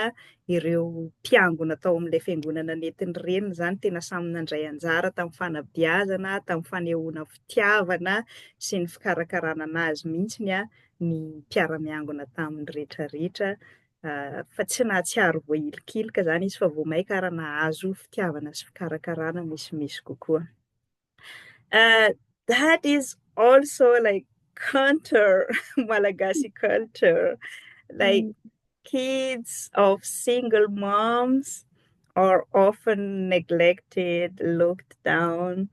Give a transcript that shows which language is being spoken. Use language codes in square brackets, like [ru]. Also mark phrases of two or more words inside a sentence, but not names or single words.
[mg] Ireo mpiangona tao amin'ilay fiangonana nentin'ny reniny zany tena samy nandray anjara tamin'ny fanabeazana, tamin'ny fanehoana fitiavana sy ny fikarakarana anazy mihitsiny ny mpiara-miangona tamin'ny rehetrarehetra. Fa tsy nahatsiaro voahilikilika zany izy fa vao maika ary nahazo fitiavana sy fikarakarana misimisy kokoa. [en] That is also like counter Malagasy culture. Like kids of single moms are often neglected, looked down.